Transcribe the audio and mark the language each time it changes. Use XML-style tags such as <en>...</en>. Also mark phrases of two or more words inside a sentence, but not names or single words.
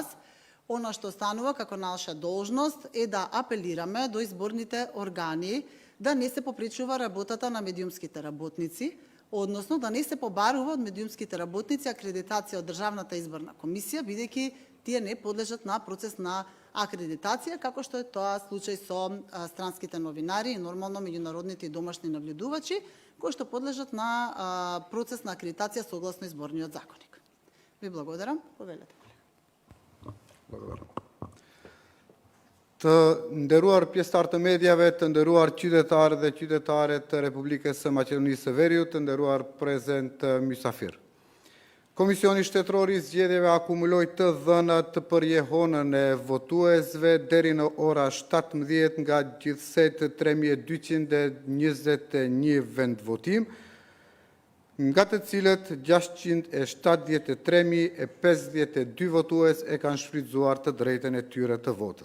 <mk>Она што станува како наша должност е да апелираме до изборните органи да не се попречува работата на медиумските работници, односно да не се побарува од медиумските работници акредитација од Државната изборна комисија, бидејќи тие не подлежат на процес на акредитација, како што е тоа случај со странските новинари и нормално меѓународните и домашни наблюдувачи, кои што подлежат на процес на акредитација согласно изборниот законник. Ви благодарам. Повелете. Благодарам.</mk> <sq>Të nderuar pjesëtar të mediave, të nderuar qytetarë dhe qytetare të Republikës së Maqedonisë së Veriut, të nderuar prezent mysafir. Komisioni Shtetëror I Zgjedhjeve akumuloi të dhënat për jehonën e votuesve deri në ora 17 nga gjithsej të 3221 vendvotim, nga të cilët 673.052 votues e kanë shfrytzuar të drejtën e tyre të votës.</sq>